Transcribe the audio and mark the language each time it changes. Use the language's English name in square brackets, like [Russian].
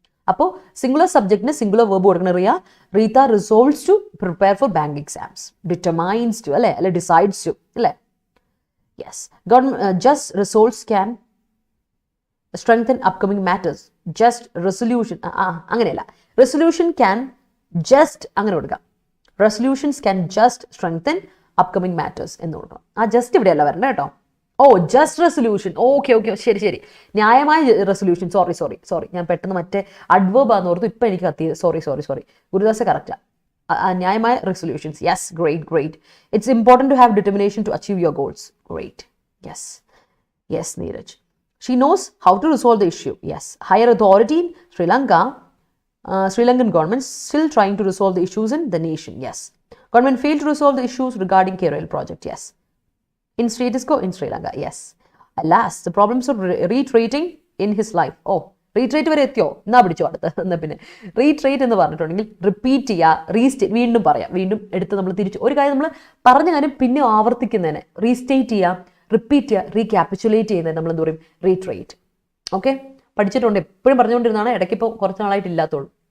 [Malayalam] അപ്പോൾ singular സബ്ജക്റ്റിന് singular verb കൊടുക്കണം. [English] Rita resolves to prepare for bank exams. Determines to അല്ലെ decides to അല്ലേ. Yes, just results can strengthen upcoming matters. Just resolution, [Malayalam] അങ്ങനെയല്ല, [English] resolution can just [Malayalam] അങ്ങനെ കൊടുക്കാം. [English] Resolutions can just strengthen upcoming matters [Malayalam] എന്ന് കൊടുക്കണം. Just ഇവിടെയല്ല വരണ്ട കേട്ടോ. Just resolution. ഓക്കെ, ശരി. ന്യായമായ റെസൊല്യൂഷൻ. സോറി, ഞാൻ പെട്ടെന്ന് മറ്റേ അഡ്വേർബ് ആണെന്ന് ഓർത്തു, ഇപ്പം എനിക്ക് കത്തിയത്. സോറി. ഗുരുദാസ കറക്റ്റാ. ന്യായമായ resolutions. Yes, great. [English] It's important to have determination to achieve your goals. Great. Yes Neeraj. She knows how to resolve the issue. Yes. Higher authority in Sri-Lankan government still trying to resolve the issues in the nation. Yes. Government failed to resolve the issues regarding KPSC project. Yes. In status quo in Sri Lanka. Yes. Alas, the problems of retreating in his life. [Malayalam] Retreat വരെ എത്തിയോ? എന്നാ പിടിച്ചോ അടുത്ത്. എന്നാൽ പിന്നെ retreat എന്ന് പറഞ്ഞിട്ടുണ്ടെങ്കിൽ repeat ചെയ്യുക, വീണ്ടും പറയാം, വീണ്ടും എടുത്ത് നമ്മൾ തിരിച്ച് ഒരു കാര്യം നമ്മൾ പറഞ്ഞ കാര്യം പിന്നെ ആവർത്തിക്കുന്നതിന് റീസ്റ്റേറ്റ് ചെയ്യുക, റിപ്പീറ്റ് ചെയ്യുക, റീക്യാപിച്ചുലേറ്റ് ചെയ്യുന്നത് നമ്മൾ എന്ത് പറയും? റീട്രേറ്റ്. ഓക്കെ, പഠിച്ചിട്ടുണ്ട്, എപ്പോഴും പറഞ്ഞുകൊണ്ടിരുന്നതാണ്, ഇടയ്ക്കിപ്പോൾ കുറച്ച് നാളായിട്ട് ഇല്ലാത്തുള്ളൂ.